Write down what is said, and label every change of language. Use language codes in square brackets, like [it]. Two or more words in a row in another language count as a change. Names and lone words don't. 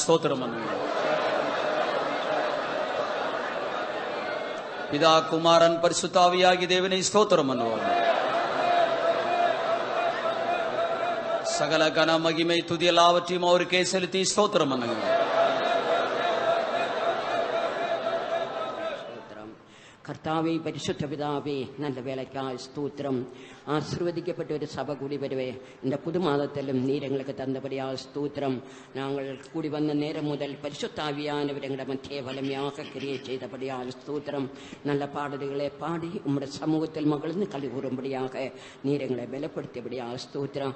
[ta] ஸ்தோத்திரம் பண்ணுங்க. பிதா குமாரன் பரிசுத்த ஆவியாகிய தேவனை ஸ்தோத்திரம் பண்ணுவோம். சகல கன மகிமை துதி எல்லாவற்றையும் அவருக்கே செலுத்தி ஸ்தோத்திரம் பண்ணுங்க. [ml] കർത്താവേ പരിശുദ്ധ പിതാവേ നല്ല വേലയ്ക്കായി സ്തോത്രം. ആശീർവദിക്കപ്പെട്ട ഒരു സഭ കൂടി വരുവേ [ta] இந்த புது மாதத்திலும் நீர் எங்களுக்கு தந்தபடியாக ஸ்தோத்திரம். நாங்கள் கூடி வந்த நேரம் முதல் பரிசுத்தாவியானவர் எங்களை மத்திய வலிமையாக கிரியை செய்தபடியாக ஸ்தோத்திரம். நல்ல பாடல்களை பாடி உம்முடைய சமூகத்தில் மகிழ்ந்து களி கூறும்படியாக நீர் எங்களை பலப்படுத்தியபடியாக ஸ்தோத்திரம்.